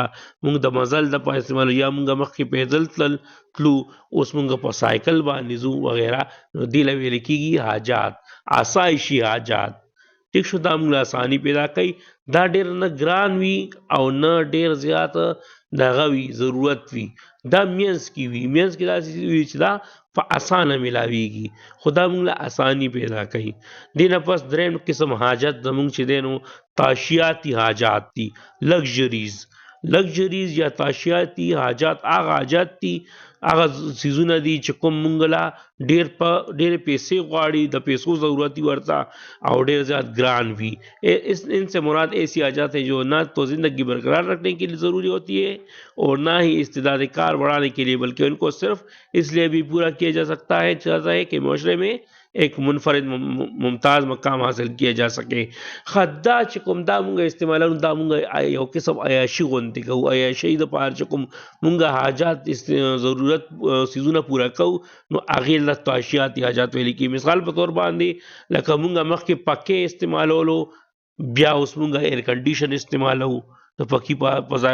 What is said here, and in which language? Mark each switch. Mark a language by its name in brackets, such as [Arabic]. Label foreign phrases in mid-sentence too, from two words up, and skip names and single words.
[Pashto] مونږ د مزل دپاره استعمالو یا مونږ مخکې پیدل تلو اوس مونږ په سایکل باندې ځو وغیره نو دې له ویل کېږي حاجات آسایشي حاجات ټیک شو دا مونږ له اساني پیدا کوي دا ډېر نه ګران وي او نه ډېر زیات دغه وي ضرورت وي دا منځ کې وي منځ کې داسې وي چې دا په اسانه میلاویږي خو دا مونږ له اساني پیدا کوي دې نه پس دریم قسم حاجت زمونږ چې دی نو تاشیاتی حاجات دي لگژریز یا تاشیاتی حاجات هغه حاجات دي هغه څیزونه دي چې کوم مونږ له ډېرې پیسې غواړي د پیسو ضرورت وي ورته او ډېر زیات ګران وي [Urdu] ان سے مراد ایسی حاجات ہے جو نہ تو زندگی برقرار رکھنے کے لیے ضروری ہوتی ہے اور نہ ہی استعداد کار بڑھانے کے لیے بلکہ ان کو صرف اس لیے بھی پورا کیا جا سکتا ہے چاہتا ہے کہ معاشرے میں ایک منفرد ممتاز مقام حاصل کیا جا سکے [Pashto] خدا چې کوم دا مونږ استعمالو دا مونږ یو قسم عیاشي غوندې کوو عیاشۍ دپاره چې کوم مونږ حاجات ضرورت څیزونه پوره کوو نو هغې له تاشیاتي حاجات ویل کېږي مثال په طور باندې لکه مونږ مخکې پکې استعمالولو بیا اوس مونږ ایر کنډیشن استعمالو د پکې په ځای